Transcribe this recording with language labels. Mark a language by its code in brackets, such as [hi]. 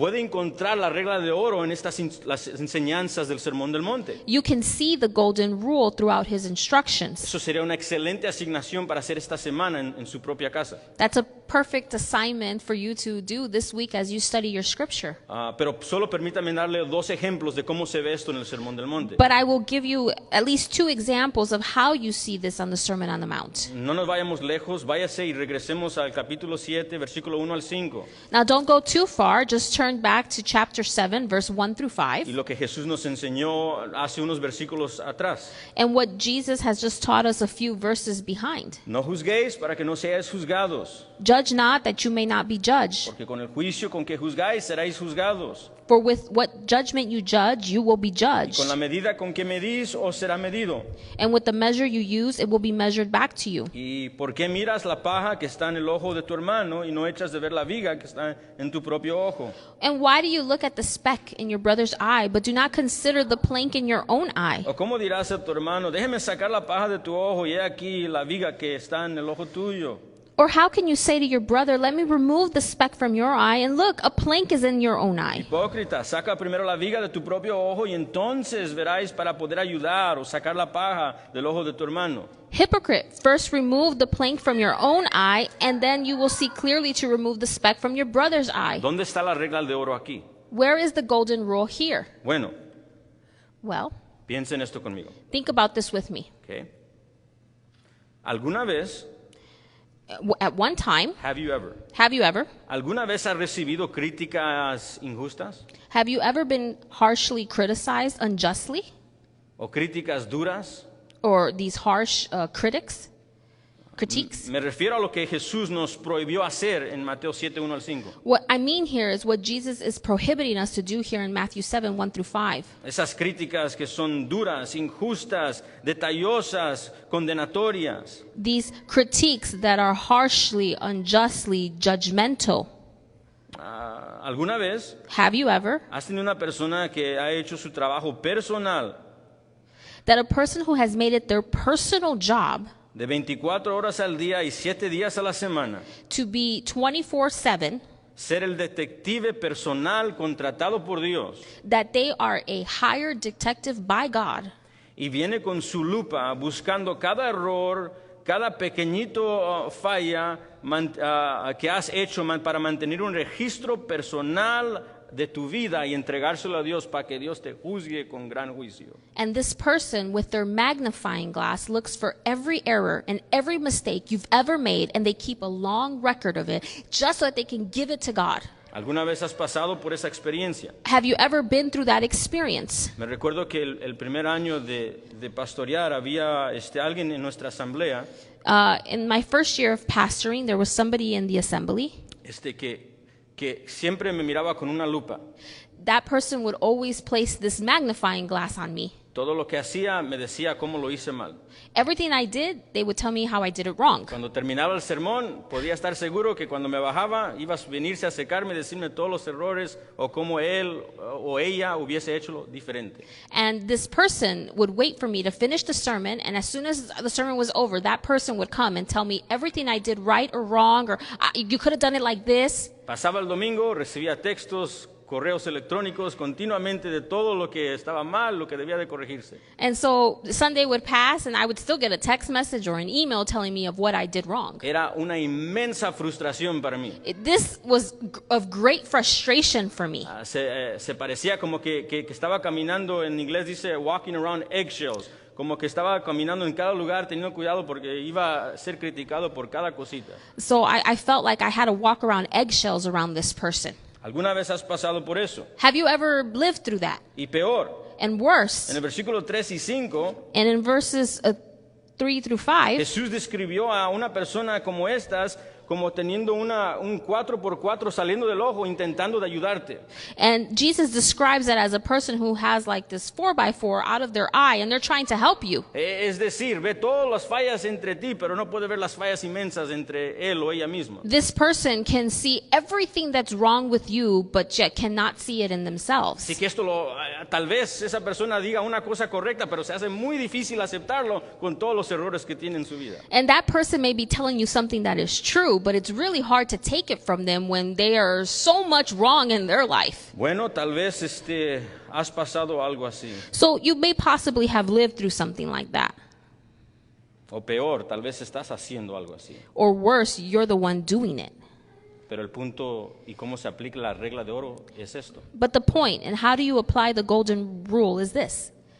[es] puede encontrar la regla de oro en las enseñanzas del Sermón del Monte. [en] you can see the golden rule throughout his instructions. [es] Eso sería una excelente asignación para hacer esta semana en su propia casa. [en] That's a perfect assignment for you to do this week as you study your scripture. [es] Pero solo permítame darle dos ejemplos de cómo se ve esto en el Sermón del Monte. [en] But I will give you at least two examples of how you see this on the Sermon on the Mount. [es] No nos vayamos lejos, váyase y regresemos al capítulo 7, versículo 1 al 5. [en] Now don't go too far, just turn back to chapter 7, verse 1 through [es] Y [en] 5, [es] lo que Jesús nos enseñó hace unos versículos atrás. [en] and what Jesus has just taught us a few verses behind. [es] No juzguéis para que no seáis juzgados, [en] Judge not that you may not be judged, [es] porque con el juicio con que juzgáis seréis juzgados. [en] for with what judgment you judge, you will be [es] Y [en] judged. [es] con la medida con que medís os será medido. [en] And with the measure you use, it will be measured back to you. [es] ¿Y por qué miras la paja que está en el ojo de tu hermano y no echas de ver la viga que está en tu propio ojo? [en] And why do you look at the speck in your brother's eye, but do not consider the plank in your own eye? [es] ¿O cómo dirás a tu hermano, déjeme sacar la paja de tu ojo y he aquí la viga que está en el ojo tuyo? [en] Or how can you say to your brother, let me remove the speck from your eye, and look, a plank is in your own eye? [es] Hipócrita, saca primero la viga de tu propio ojo y entonces veráis para poder ayudar o sacar la paja del ojo de tu hermano. [en] Hypocrite, first remove the plank from your own eye, and then you will see clearly to remove the speck from your brother's eye. [es] ¿Dónde está la regla de oro aquí? [en] Where is the golden rule here? [es] Bueno, [en] Well, [es] piensen esto conmigo. [en] think about this with me. [es] ¿Okay? ¿Alguna vez, [en] At one time, have you ever [es] alguna vez has recibido críticas injustas [en] have you ever been harshly criticized unjustly? [es] o críticas duras? [en] Or these harsh critiques? [es] Me refiero a lo que Jesús nos prohibió hacer en Mateo 7, 1 al 5. [en] What I mean here is what Jesus is prohibiting us to do here in Matthew 7, 1 through 5. [es] Esas críticas que son duras, injustas, detallosas, condenatorias. [en] These critiques that are harshly, unjustly, judgmental. [es] ¿Alguna vez [en] Have you ever [es] has tenido una persona que ha hecho su trabajo personal [en] that a person who has made it their personal job [es] de 24 horas al día y 7 días a la semana [en] to be 24/7, [es] ser el detective personal contratado por Dios [en] that they are a hired detective by God, [es] y viene con su lupa buscando cada error, cada pequeñito falla que has hecho para mantener un registro personal de tu vida y entregárselo a Dios para que Dios te juzgue con gran juicio? [en] and this person with their magnifying glass looks for every error and every mistake you've ever made, and they keep a long record of it just so that they can give it to God. [es] ¿Alguna vez has pasado por esa experiencia? [en] Have you ever been through that experience? [es] Me recuerdo que el primer año de pastorear había alguien en nuestra asamblea [en] In my first year of pastoring, there was somebody in the assembly. [es] que siempre me miraba con una lupa. [en] That person would always place this magnifying glass on me. [es] Todo lo que hacía me decía cómo lo hice mal. [en] Everything I did, they would tell me how I did it wrong. [es] Cuando terminaba el sermón, podía estar seguro que cuando me bajaba, iba a venirse a secarme y decirme todos los errores o cómo él o ella hubiese hecho lo diferente. [en] And this person would wait for me to finish the sermon, and as soon as the sermon was over, that person would come and tell me everything I did right or wrong, or you could have done it like this. [es] Pasaba el domingo, recibía textos, correos electrónicos continuamente de todo lo que estaba mal, lo que debía de corregirse. [en] And so Sunday would pass, and I would still get a text message or an email telling me of what I did wrong. [es] Era una inmensa frustración para mí. [en] This was of great frustration for me. [es] Se parecía como que estaba caminando, en inglés dice [en] walking around eggshells, [es] como que estaba caminando en cada lugar teniendo cuidado porque iba a ser criticado por cada cosita. [en] So I felt like I had to walk around eggshells around this person. [es] ¿Alguna vez has pasado por eso? [en] Have you ever lived through that? [es] Y peor, [en] And worse, [es] en el versículo 3 y 5, [en] and in verses 3 through 5, [es] Jesús describió a una persona como estas como teniendo un 4x4 saliendo del ojo intentando de ayudarte. [en] and Jesus describes that as a person who has like this 4x4 out of their eye, and they're trying to help you. [es] Es decir, ve todas las fallas entre ti, pero no puede ver las fallas inmensas entre él o ella misma. [en] This person can see everything that's wrong with you, but yet cannot see it in themselves. [es] Así que tal vez esa persona diga una cosa correcta, pero se hace muy difícil aceptarlo con todos los errores que tiene en su vida. [en] And that person may be telling you something that is true, but it's really hard to take it from them when they are so much wrong in their life. [es] Bueno, tal vez has pasado algo así. [en] So you may possibly have lived through something like that. [es] O peor, tal vez estás haciendo algo así. [en] Or worse, you're the one doing it. [es] Pero el punto y cómo se aplica la regla de oro es esto. [en] But the point, and how do you apply the golden rule, is this.